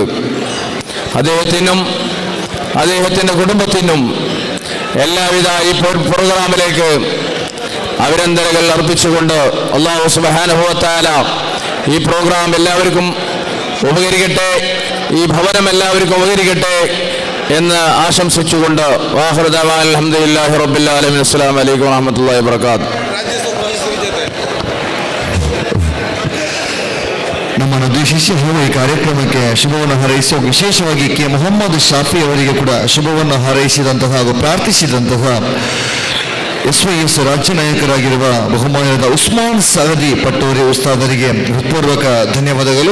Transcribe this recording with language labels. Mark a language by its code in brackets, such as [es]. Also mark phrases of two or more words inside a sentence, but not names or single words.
[ml] അദ്ദേഹത്തിനും അദ്ദേഹത്തിൻ്റെ കുടുംബത്തിനും എല്ലാവിധ ഈ പ്രോഗ്രാമിലേക്ക് അഭിനന്ദനങ്ങൾ അർപ്പിച്ചുകൊണ്ട് [ar] الله سبحانه وتعالى [ml] ഈ പ്രോഗ്രാം എല്ലാവർക്കും ഉപകരിക്കട്ടെ, ഈ ഭവനം എല്ലാവർക്കും ഉപകരിക്കട്ടെ എന്ന് ആശംസിച്ചുകൊണ്ട് [ar] وآخر دعوانا الحمد لله رب العالمين. السلام عليكم ورحمة الله وبركاته. [kn] ನಮ್ಮನ್ನು ಉದ್ದೇಶಿಸಿ ಈ ಕಾರ್ಯಕ್ರಮಕ್ಕೆ ಶುಭವನ್ನು ಹಾರೈಸಿ ವಿಶೇಷವಾಗಿ ಕೆ ಮೊಹಮ್ಮದ್ ಶಾಫಿ ಅವರಿಗೆ ಕೂಡ ಶುಭವನ್ನು ಹಾರೈಸಿದಂತಹ ಹಾಗೂ ಪ್ರಾರ್ಥಿಸಿದಂತಹ SYS ರಾಜ್ಯ ನಾಯಕರಾಗಿರುವ ಬಹುಮಾನ್ಯದ ಉಸ್ಮಾನ್ ಸಗದಿ ಪಟ್ಟೋರಿ ಉಸ್ತಾದರಿಗೆ ಹೃತ್ಪೂರ್ವಕ ಧನ್ಯವಾದಗಳು.